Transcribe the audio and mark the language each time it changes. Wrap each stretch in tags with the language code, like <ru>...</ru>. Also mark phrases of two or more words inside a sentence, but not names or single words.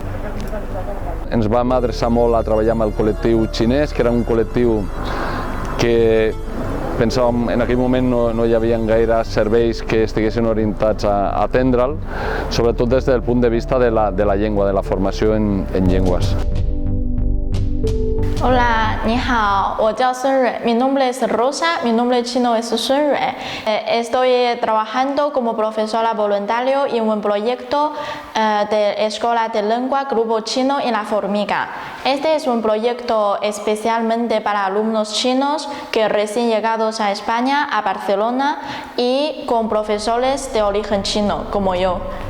<ca>Ens vam adreçar molt a treballar amb el col·lectiu xinès, que era un col·lectiu que pensàvem en aquell moment no hi havia gaire serveis que estiguessin orientats a atendre'l, sobretot des del punt de vista de la llengua, de la formació en llengües.</ca> <es>Hola,</es> <zh>你好，我叫孙蕊，</zh> <es>mi nombre es Rosa, mi nombre chino es Sun Rui. Estoy trabajando como profesora voluntario en un proyecto de Escuela de Lengua Grupo Chino en La Formiga. Este es un proyecto especialmente para alumnos chinos que recién llegados a España, a Barcelona, y con profesores de origen chino, como yo.</es>